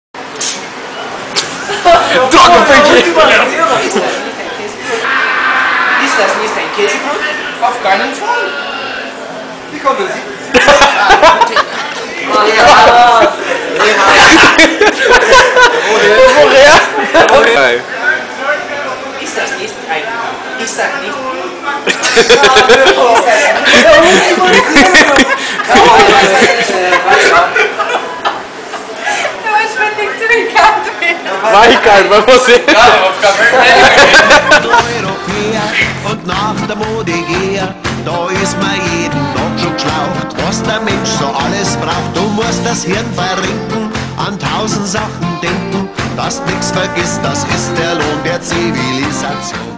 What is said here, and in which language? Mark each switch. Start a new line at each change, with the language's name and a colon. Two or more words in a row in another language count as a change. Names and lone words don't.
German: Ist das nicht ein Käsebrot? Auf keinen Fall. Wie kommen Sie? Woher? Ist das nicht ein... Ist das nicht...
Portuguese: Vai, Ricardo, vai você.
German: Europäer und nach der Mode geher, da ist man jeden Tag schon geschlaucht. Was der Mensch so alles braucht, du musst das Hirn verrenken, an 1000 Sachen denken, dass nix vergisst, das ist der Lohn der Zivilisation.